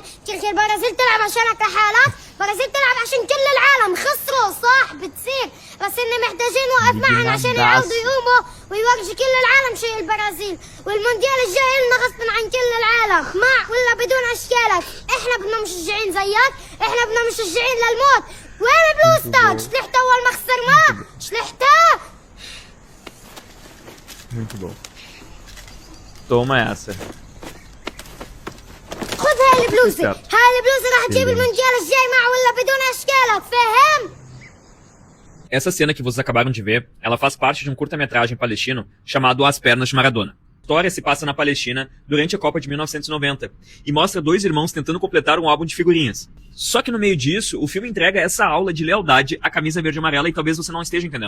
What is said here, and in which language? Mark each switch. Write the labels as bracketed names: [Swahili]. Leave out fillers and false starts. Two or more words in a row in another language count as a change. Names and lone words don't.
[Arabic] تركي البرازيل تلعب عشانك لحالك، البرازيل تلعب عشان كل العالم خسروا صح بتصير، بس ان محتاجين نوقف معهم عشان يعودوا يقوموا ويورجوا كل العالم شيء البرازيل. والمونديال الجاي لنا غصب عن كل العالم مع ولا بدون اشكالك. احنا بدنا مشجعين زيك، احنا بدنا مشجعين للموت. وين بلوستك؟ شلحتها اول ما خسرناه؟ شلحتها؟ [Portuguese] Muito bom. Toma essa. [Arabic] خذ هاي البلوزة، هاي البلوزة راح تجيب المونديال الجاي مع ولا بدون اشكالك فاهم؟ [Portuguese] Essa cena que vocês acabaram de ver, ela faz parte de um curta-metragem palestino chamado As Pernas de Maradona. A história se passa na Palestina durante a Copa de 1990 e mostra dois irmãos tentando completar um álbum de figurinhas. Só que no meio disso, o filme entrega essa aula de lealdade à camisa verde e amarela e talvez você não esteja entendendo.